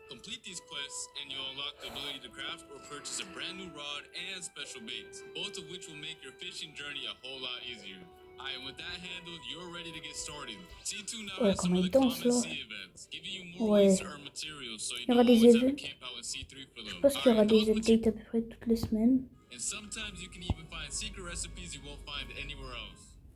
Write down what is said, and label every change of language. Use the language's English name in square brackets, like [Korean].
[English] Complete these quests, and you'll unlock the ability to craft or purchase a brand new rod and special baits, both of which will make your fishing journey a whole lot easier. And with that handled, you're ready to get started. C2 now has some of the common sea events, giving you more ways to earn materials, so you know always have to camp out in C3 for them. [French] Je pense qu'il y aura des updates à peu près toutes les semaines. [English] And sometimes you can even find secret recipes you won't find anywhere else.